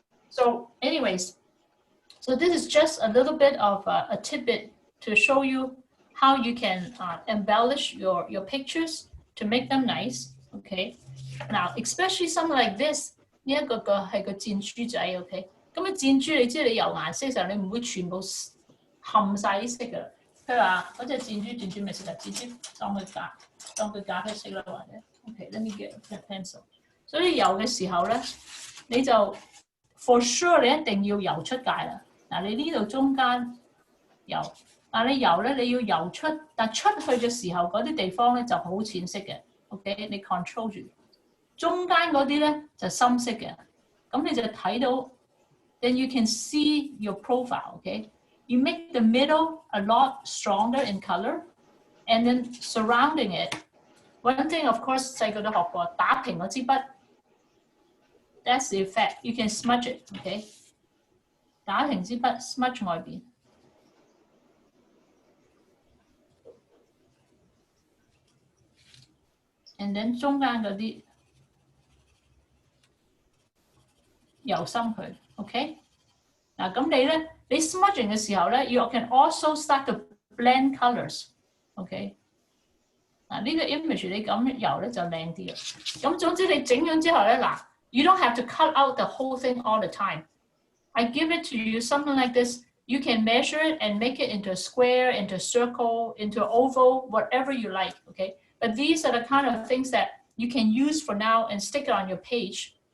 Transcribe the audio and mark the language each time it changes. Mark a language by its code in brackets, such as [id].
[en] So, anyways, so this is just a little bit of a tidbit to show you how you can embellish your pictures to make them nice. Okay. Now, especially something like this, [zh] 呢一個係個箭豬仔 [en] ，OK。 [zh] 咁啊箭豬，你知你油顏色嘅時候，你唔會全部冚晒啲色㗎啦。譬如話嗰隻箭豬咪色啊，箭豬當佢咖啡色啦，或者 OK， [en] let me get a pencil。 [zh] 所以油嘅時候咧，你就 [en] for sure [zh] 你一定要油出界啦。嗱，你呢度中間油，但你油咧你要油出，但出去嘅時候嗰啲地方咧就好淺色嘅 ，OK， 你 control 住。中間嗰啲咧就深色嘅，咁你就睇到 ， [en] then you can see your profile. Okay, you make the middle a lot stronger in color, and then surrounding it. One thing, of course, [zh] 細個都學過，打平嗰支筆 [en] ，that's the effect. You can smudge it. [zh] Okay， 打平支筆 smudge 外邊。 and then 中間嗰啲。油深佢 ，OK？嗱，咁你 smudging 嘅時候咧 [en] ，you can also start to blend colors，OK？ [zh] 嗱，呢個 image 你咁油咧就靚啲啦。咁總之你整咗之後咧，嗱 [en] ，you don't have to cut out the whole thing all the time. I give it to you something like this. You can measure it and make it into a square, into a circle, into an oval, whatever you like, okay? But these are the kind of things that you can use for now and stick it on your page.